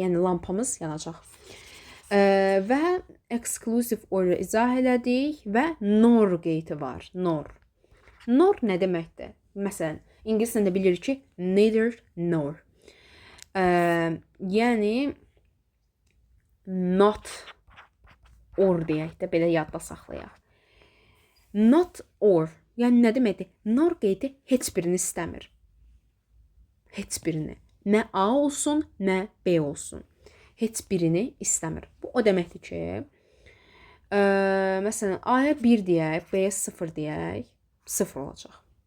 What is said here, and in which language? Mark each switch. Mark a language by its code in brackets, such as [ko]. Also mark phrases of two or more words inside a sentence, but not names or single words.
[az] Yəni lampamız yanacaq. Və [en] exclusive OR-u [az] izah elədik və NOR qeyti var. NOR. NOR nə deməkdir? Məsələn, ingilis dilində bilirik ki, [en] neither nor. [az] Yəni [en] not or [az] deyək də, belə yadda saxlayaq. [en] Not or, [az] yəni nə deməkdir? NOR qeyti heç birini istəmir. Heç birini. Nə A olsun, nə B olsun. Heç birini istəmir. Bu o deməkdir ki, məsələn, A-ya 1 deyək, B-yə 0 deyək, 0 olacaq.